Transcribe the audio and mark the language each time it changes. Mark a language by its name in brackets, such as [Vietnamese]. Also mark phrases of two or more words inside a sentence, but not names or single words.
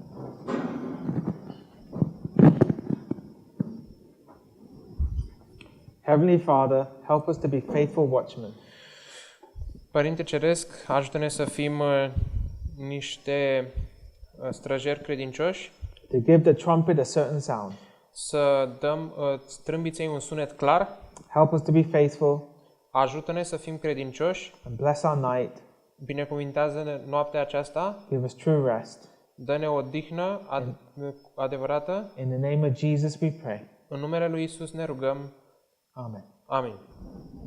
[English] Heavenly Father, help us to be faithful watchmen. [Romanian] Părinte Ceresc, ajută-ne să fim niște străjeri credincioși, [English] To give the trumpet a certain sound. [Romanian] să dăm trâmbiței un sunet clar. [English] Help us to be faithful [Romanian] Ajută-ne să fim credincioși. [English] and bless our night. [Romanian] Binecuvintează-ne noaptea aceasta. [English] Give us true rest. [Romanian] Dă-ne o odihnă adevărată. [English] In the name of Jesus we pray. [Romanian] În numele lui Isus ne rugăm. [English] Amen. [Romanian] Amin.